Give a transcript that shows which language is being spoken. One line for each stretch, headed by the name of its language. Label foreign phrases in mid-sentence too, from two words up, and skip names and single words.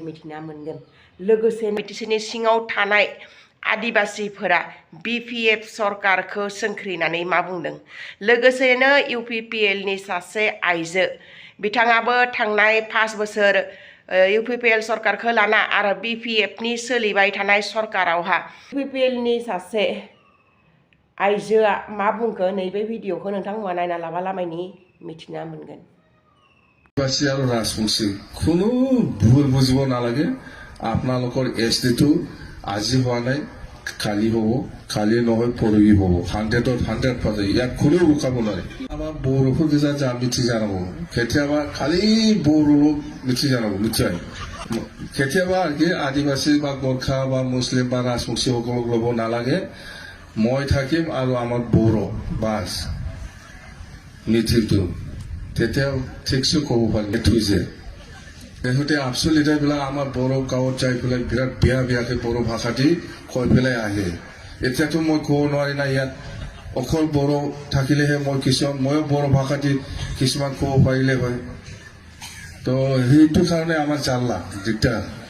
Bodo: मिथिना मोनगोन लोगोसे बिटिसिनि सिङाव थानाय आदिबासिफोरा बिपिएफ सरकारखौ सोंख्रिनानै मा बुंदों लोगोसेनो इउपिपिएल नि सासे आइजो बिथाङाबो थांनाय 5 बोसोर इउपिपिएल सरकारखौ लाना आरो बिपिएफ नि सोलिबाय थानाय सरकारावहा इउपिपिएल नि सासे आइजोआ मा बुंखो नैबे भिडिअखौ नोंथांमोना नायना लामालामायनि मिथिना मोनगोन
Assamese: আদিবাসী আৰু ৰাজবংশী কোনো ভুল বুজিব নালাগে আপোনালোকৰ এসটিটো আজি হোৱা নাই কালি হ'ব কালি নহয় পৰহি হ'ব 100% ইয়াত কোনেও ৰখাব নোৱাৰে আমাৰ
Bodo: बड़ोफोर गोजा जा मिथि जानांगौ केथियाबा खालि बर'ल' मिथि जानांगौ निश्चय केथियाबा आरोखि आदिबासী বা गोरखा বা मुस्लिम
Assamese: বা राजबंशी সকলক ল'ব নালাগে মই থাকিম আৰু আমাৰ বড়ো বাস মিথিলটো তেতিয়া ঠিকছে ক'ব পাৰিম থৈছে তেহঁতে আপচু লিডাৰবিলাক আমাৰ বড়ো গাঁৱত যাই পেলাই বিৰাট বেয়াকে বড়ো ভাষা দি কৈ পেলাই আহে এতিয়াতো মই ক'ব নোৱাৰি না ইয়াত অকল বড়ো থাকিলেহে মই ময়ো বড়ো ভাষা দি কিছুমান ক'ব পাৰিলে হয় তো সেইটো কাৰণে আমাৰ জাল্লা দিগদাৰ